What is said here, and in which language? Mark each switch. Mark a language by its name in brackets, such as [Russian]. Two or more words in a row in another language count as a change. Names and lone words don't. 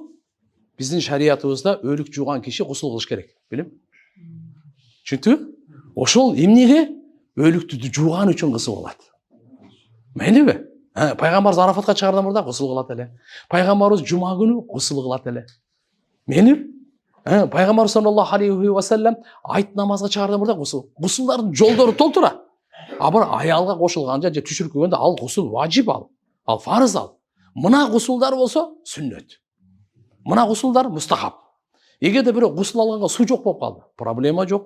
[Kyrgyz] Биздин шариятыбызда өлүк жууган киши гусул кылыш керек, билем? Түшүндүңбү? Ошол эмнеге? Өлүктү жууган үчүн гусул кылат. Мейлиби? Пайгамбарыбыз Арафатка чыгардан мурда гусул кылат эле. Пайгамбарыбыз жума күнү гусул кылат эле. Мейлиби? Пайгамбар [Arabic] صلى الله عليه وسلم [Kyrgyz] айт намазга чыгардан мурда гусул. Гусулдардын жолдору толтура. Бир аялга кошулганда же түшүрүп ал гусул важип ал фарыз ал. Мына гусулдар болсо сүннөт. Мына гусулдар мустахаб. Эгерде бирөө гусул алганга суу жок болуп калды, проблема жок.